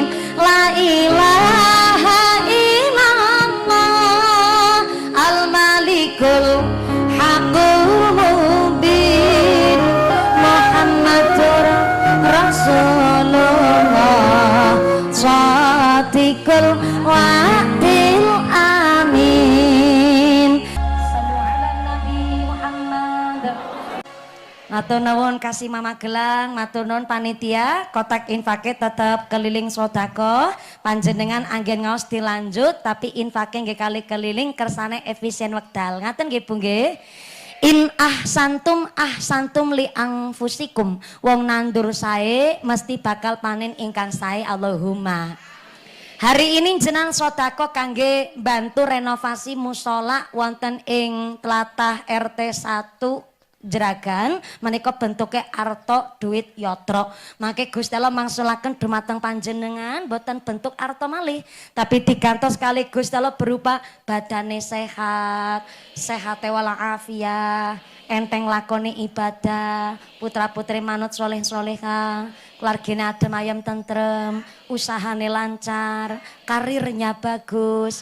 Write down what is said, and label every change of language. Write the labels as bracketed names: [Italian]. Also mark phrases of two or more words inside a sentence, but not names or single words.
[Arabic] لا إله إلا الله الملك الحق المبين محمد رسول الله صادق الوعد الأمين. صلوا على النبي محمد. [Javanese] Matur nuwun kasih Mama Gelang, matur nuwun panitia, kotak infake tetep keliling sedekah. Panjenengan anggen ngaos dilanjut tapi infake nggih kali keliling kersane efisien wekdal. Ngaten nggih Bu nggih. [Arabic] إن أحسنتم لأنفسكم. [Javanese] Wong nandur sae mesti bakal panen ingkang sae Allahumma. [Indonesian] Hari ini [Javanese] jenengan sedekah kangge bantu renovasi mushola wonten ing tlatah RT 1 Jeragan menika bentuke arto duit yotro. Mangke Gusti Allah mangsulaken dumateng panjenengan boten bentuk arto malih tapi digantos kali Gusti Allah berupa badane sehat, sehate walafiat, enteng lakoni ibadah, putra-putri manut soleh-soleha, keluargane adem ayem tentrem, usahane lancar, [Indonesian] karirnya bagus.